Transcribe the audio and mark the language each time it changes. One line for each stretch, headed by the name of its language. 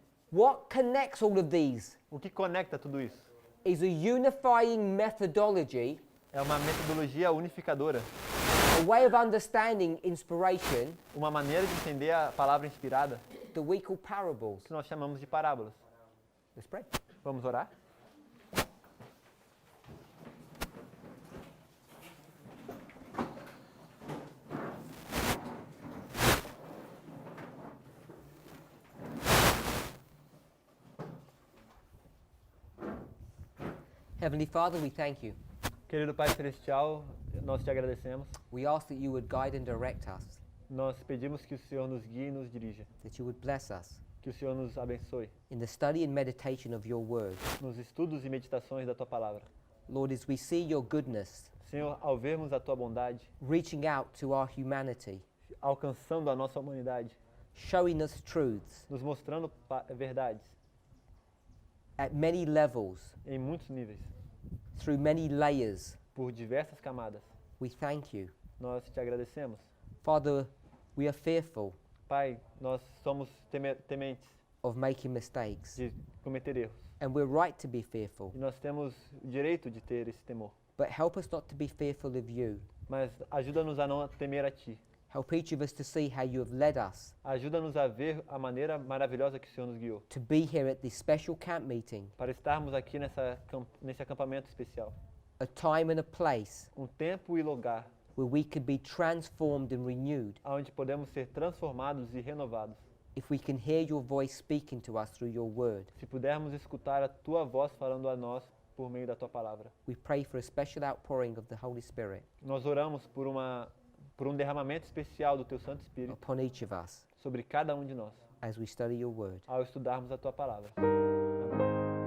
English: what connects all of these
Portuguese: O que conecta tudo isso?
English: is a unifying methodology,
Portuguese: É uma metodologia unificadora,
English: a way of understanding inspiration
Portuguese: uma maneira de entender a palavra inspirada
English: that we call parables.
Portuguese: que nós chamamos de parábolas.
English: Let's pray.
Portuguese: Vamos orar?
English: Heavenly Father, we thank you.
Portuguese: Querido Pai Celestial, nós te agradecemos.
English: We ask that you would guide and direct us,
Portuguese: Nós pedimos que o Senhor nos guie e nos dirija,
English: that you would bless us
Portuguese: que o Senhor nos abençoe
English: in the study and meditation of your word.
Portuguese: nos estudos e meditações da Tua Palavra.
English: Lord, as we see your goodness
Portuguese: Senhor, ao vermos a Tua bondade,
English: reaching out to our humanity,
Portuguese: alcançando a nossa humanidade,
English: showing us truths
Portuguese: nos mostrando verdades
English: at many levels,
Portuguese: em muitos níveis,
English: through many layers,
Portuguese: por diversas camadas.
English: we thank you.
Portuguese: Nós te agradecemos.
English: Father, we are fearful
Portuguese: Pai, nós somos tementes
English: of making mistakes,
Portuguese: de cometer erros.
English: and we're right to be fearful,
Portuguese: E nós temos o direito de ter esse temor.
English: but help us not to be fearful of you.
Portuguese: Mas ajuda-nos a não temer a Ti.
English: Help each of us to see how you have led us
Portuguese: Ajuda-nos a ver a maneira maravilhosa que o Senhor nos guiou.
English: to be here at this special camp meeting,
Portuguese: Para estarmos aqui nesse acampamento especial.
English: a time and a place
Portuguese: Tempo e lugar
English: where we could be transformed and renewed
Portuguese: onde podemos ser transformados e renovados.
English: if we can hear your voice speaking to us through your word.
Portuguese: Se pudermos escutar a Tua voz falando a nós por meio da Tua palavra.
English: We pray for a special outpouring of the Holy Spirit
Portuguese: Nós oramos por um derramamento especial do Teu Santo Espírito
English: upon each of us
Portuguese: sobre cada um de nós,
English: as we study your word.
Portuguese: ao estudarmos a Tua palavra. Amém.